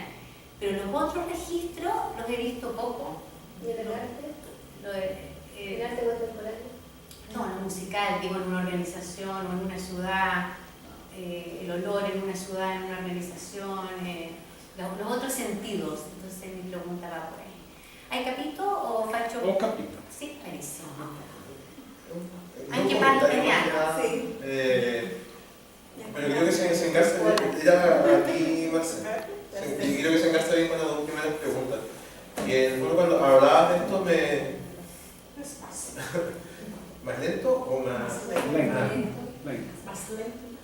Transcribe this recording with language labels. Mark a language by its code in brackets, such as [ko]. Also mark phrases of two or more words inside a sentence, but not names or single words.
[es] Pero los otros registros los he visto poco. ¿Y el arte? ¿El arte contemporáneo? No, lo musical, digo, en una organización o en una ciudad, el olor en una ciudad, en una organización, los otros sentidos. Entonces mi pregunta va por ahí. [it] ¿Hai capito o faccio? Ho capito. Sì, benissimo. Anche parlo italiano. Sì. [es] Pero creo que se engarza, ya aquí Marcela, creo que se engarza bien con las dos primeras preguntas. Y en el fondo cuando hablabas de esto ¿más lento o más...? Lenta. Más lento.